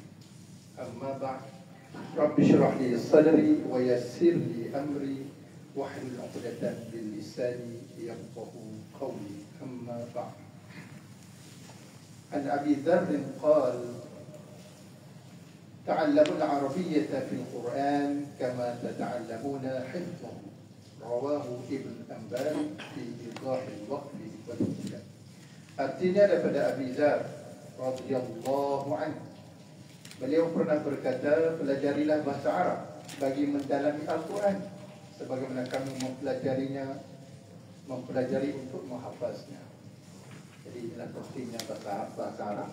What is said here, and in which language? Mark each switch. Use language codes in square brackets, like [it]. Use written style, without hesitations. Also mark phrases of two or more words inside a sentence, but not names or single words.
[ar] أما بعد، رب اشرح لي صدري ويسر لي أمري واحلل عقدة من لساني يفقهوا قولي. أما بعد، عن أبي ذر قال: تعلموا العربية في القرآن كما تتعلمون حفظه. رواه Ibn Anbal fi Idah al-Waqf wal-Ibtida. [ms] Artinya daripada Abi Dzar [ar] رضي الله عنه, [ms] beliau pernah berkata, pelajarilah bahasa Arab bagi mendalami Al-Quran sebagaimana kami mempelajari untuk menghafaznya. Jadi inilah pentingnya bahasa Arab.